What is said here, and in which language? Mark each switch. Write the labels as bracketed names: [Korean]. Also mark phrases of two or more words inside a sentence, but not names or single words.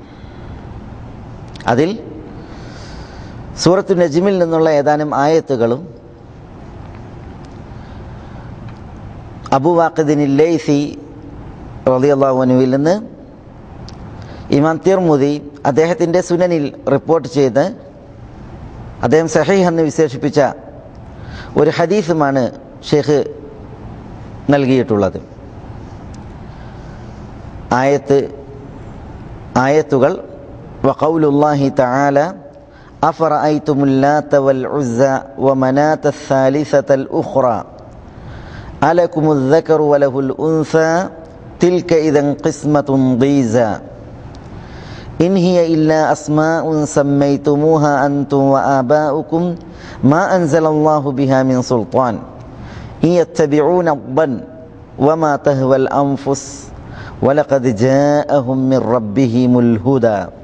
[Malayalam] അതിൽ സൂറത്തു നജ്മിൽ നിന്നുള്ള ഏതാനും ആയത്തുകളും അബൂ വാഖിദിനിൽ ലൈസി [Arabic] رضي الله عنه [Malayalam] നിന്ന് ഇമാം തിർമുദി അദ്ദേഹത്തിൻ്റെ സുനനിൽ റിപ്പോർട്ട് ചെയ്ത് അദ്ദേഹം സഹീഹ് എന്ന് വിശേഷിപ്പിച്ച ഒരു ഹദീസുമാണ് ഷെയ്ഖ് നൽകിയിട്ടുള്ളത്. [Arabic] ആയത്തുകൾ وقول الله تعالى أفرأيتم اللات والعزى ومناة الثالثة الأخرى അലകുമു الذكر وله الأنثى تلك إذا قسمة ضيزى إن هي إلا أسماء سميتموها أنتم وآباؤكم ما أنزل الله بها من سلطان إن يتبعون الظن وما تهوى الأنفس ولقد جاءهم من ربهم الهدى.